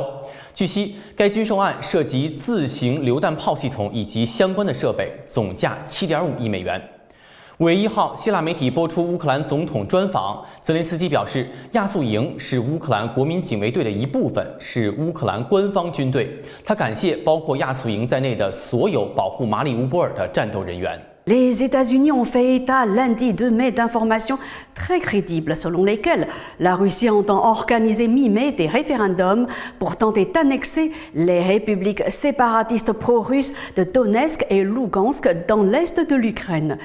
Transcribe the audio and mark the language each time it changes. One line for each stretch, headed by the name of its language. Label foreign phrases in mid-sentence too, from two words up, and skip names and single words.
Chinese: 据悉，该军售案涉及自行榴弹炮系统以及相关的设备，总价7.5亿美元。5月1号，希腊媒体播出乌克兰总统专访，泽连斯基表示，亚速营是乌克兰国民警卫队的一部分，是乌克兰官方军队。他感谢包括亚速营在内的所有保护马里乌波尔的战斗人员。
French: Les États-Unis ont fait état lundi 2 mai d'informations très crédibles selon lesquelles la Russie entend organiser mi-mai des référendums pour tenter d'annexer les républiques séparatistes pro-russes de Donetsk et Lugansk dans l'est de l'Ukraine.